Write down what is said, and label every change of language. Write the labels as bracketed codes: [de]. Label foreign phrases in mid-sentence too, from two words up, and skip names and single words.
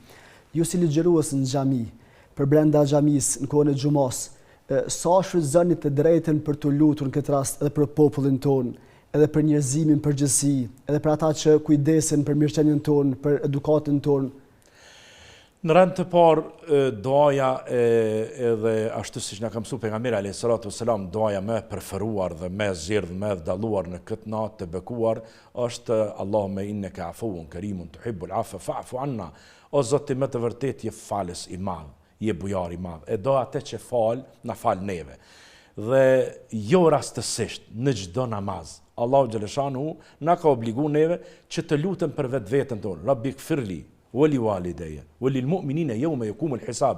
[sq] Ju si ligjërues në xhami, për brenda xhamis, në kohën e xumos, sa shfrytëzoni të drejtën për të lutur në këtë rast edhe për popullin ton, edhe për njerëzimin përgjithësi, edhe për ata që kujdesen për mirëqenien ton, për edukatën ton? Në rend të parë, duaja edhe ashtu siç na ka mësuar pejgamberi [ar] عليه الصلاة والسلام, [sq] duaja më e preferuar dhe më e zgjedhur, më e dalluar në këtë natë të bekuar është [ar] اللهم إنك عفو كريم تحب العفو فاعف عنا. [sq] O Zoti, më të vërtet je falës i madh, je bujar i madh. E do atë që fal, na fal neve. Dhe jo rastësisht në çdo namaz. Allahu Gjeleshanu na ka obliguar neve që të lutem për vetveten tonë. [ar] ربي اغفر لي ولوالدي وللمؤمنين يوم يقوم الحساب.